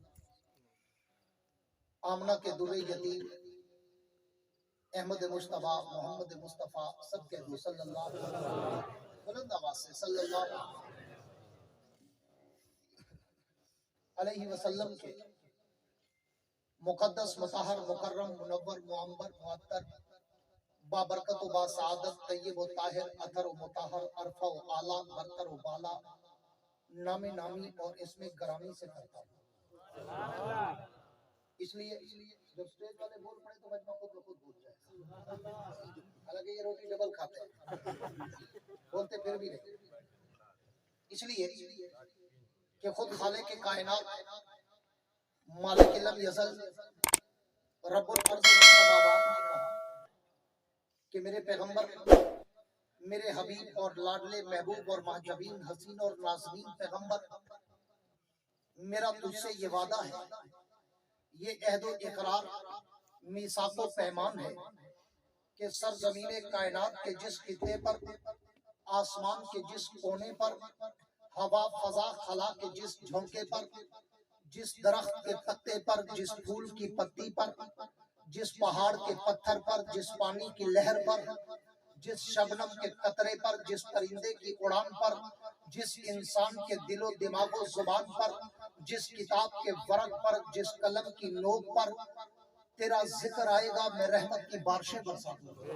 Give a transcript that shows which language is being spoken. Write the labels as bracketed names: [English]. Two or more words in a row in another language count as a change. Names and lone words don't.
[Urdu] آمنہ کے در یتیم احمد مجتبیٰ محمد مصطفیٰ سب کہہ دو صلی اللہ بلند آواز سے [Arabic] صلى الله عليه وسلم [Urdu] کے مقدس مطہر مکرم منور معنبر معطر بابرکت و باسعادت طیب و طاہر اطہر و مطہر ارفع و اعلیٰ برتر و بالا نام نامی اور اسم گرامی سے کرتا ہوں. اس لیے جب اسٹیج والے بول پڑے تو مجمع خود بخود بول جائے. حالانکہ یہ روٹی ڈبل کھاتے ہیں، بولتے پھر بھی نہیں. اس لیے کہ خود خالق کائنات مالک لم یزل رب الارض و سماوات نے کہا کہ میرے پیغمبر، میرے حبیب اور لاڈلے محبوب اور مہ جبین حسین اور نازنین پیغمبر, میرا تجھ سے یہ وعدہ ہے، یہ عہد و اقرار میثاق و پیمان ہے کہ سرزمین کائنات کے جس خطے پر، آسمان کے جس کونے پر، ہوا فضا خلا کے جس جھونکے پر، جس درخت کے پتے پر، جس پھول کی پتی پر، جس پہاڑ کے پتھر پر، جس پانی کی لہر پر، جس شبنم کے قطرے پر، جس پرندے کی اڑان پر، جس انسان کے دل و دماغ و زبان پر، جس کتاب کے ورق پر، جس قلم کی نوک پر تیرا ذکر آئے گا، میں رحمت کی بارشیں برساؤں گا.